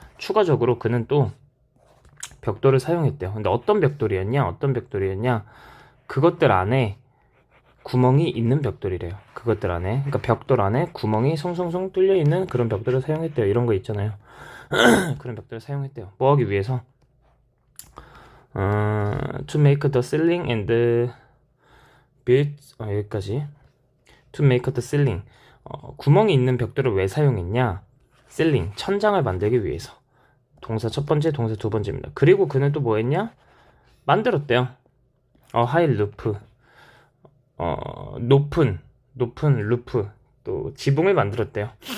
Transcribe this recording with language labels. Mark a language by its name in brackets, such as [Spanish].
[Korean] 추가적으로 그는 또 벽돌을 사용했대요. 근데 어떤 벽돌이었냐? 그것들 안에 구멍이 있는 벽돌이래요. 그것들 안에, 그러니까 벽돌 안에 구멍이 송송송 뚫려 있는 그런 벽돌을 사용했대요. 이런 거 있잖아요. 그런 벽돌을 사용했대요. 뭐 하기 위해서? [English] To make the ceiling and build, [Korean] 여기까지. [English] To make the ceiling. [Korean] 구멍이 있는 벽돌을 왜 사용했냐? ceiling, 천장을 만들기 위해서. 동사 첫 번째, 동사 두 번째입니다. 그리고 그는 또 뭐 했냐? 만들었대요. 하이 루프. 높은 루프. 또 지붕을 만들었대요.